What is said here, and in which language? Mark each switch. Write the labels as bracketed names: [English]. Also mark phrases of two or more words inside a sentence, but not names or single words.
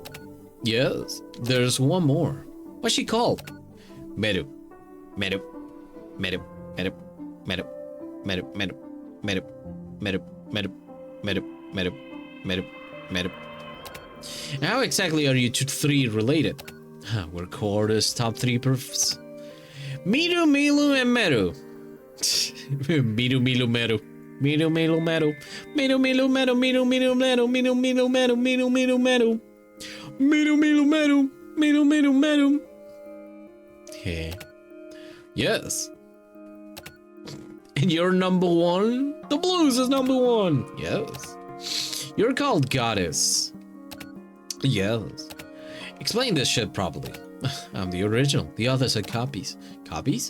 [English] Yes. There's one more. What's she called? Meru. Meru. Meru. Meru. Meru. Meru. Meru. Meru. Meru. Meru. Meru. Meru. Meru. Meru. How exactly are you three related? We're Quarter's top 3 perfs. Miru, Milu, and Meru. Miru, Milu, Meru. Miru, Milu, Meru. Miru, Milu, Meru. Miru, Milu, Meru. Miru, Milu, Meru. Miru, Milu, Meru. Miru, Milu, Meru. Miru, Milu, Meru. Yeah. Yes. And you're number 1? The blues is number 1. Yes. You're called Goddess. Yes. Explain this shit properly. I'm the original. The others are copies. Copies?